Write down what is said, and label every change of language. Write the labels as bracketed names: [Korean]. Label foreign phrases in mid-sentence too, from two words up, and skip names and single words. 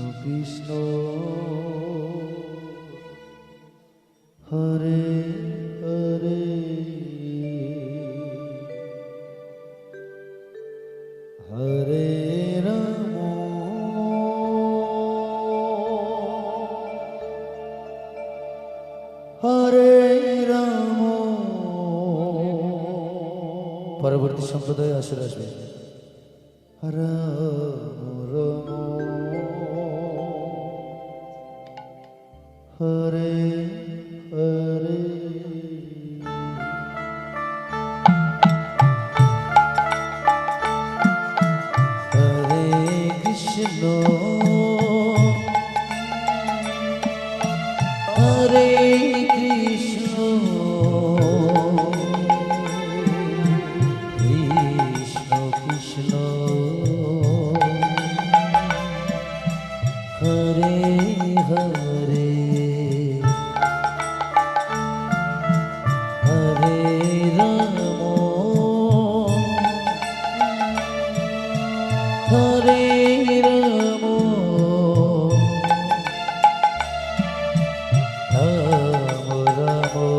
[Sanskrit] কৃষ্ণ হরে হরে হরে রাম হরে রাম। [Bangla] পরবর্তী সম্প্রদায় আসলে আসবে [Sanskrit] রাম রাম হরে হরে হরে কৃষ্ণ হরে কৃষ্ণ কৃষ্ণ কৃষ্ণ হরে হরে হরে রাম হরে রাম রাম রাম